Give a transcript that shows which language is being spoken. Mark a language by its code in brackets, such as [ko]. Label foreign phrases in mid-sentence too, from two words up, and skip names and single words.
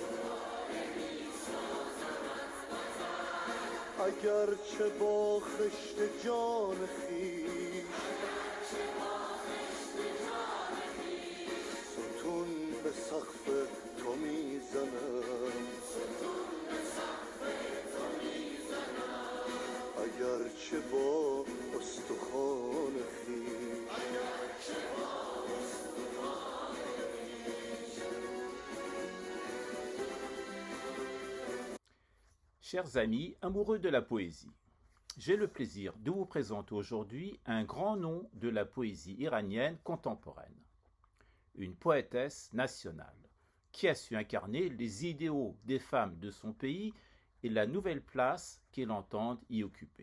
[fa] اگرچه با خشت جان خویش ستون به سقف تو میزنم، اگرچه با استخوان خویش. [fr] Chers amis amoureux de la poésie, j'ai le plaisir de vous présenter aujourd'hui un grand nom de la poésie iranienne contemporaine, une poétesse nationale qui a su incarner les idéaux des femmes de son pays et la nouvelle place qu'elle entend y occuper.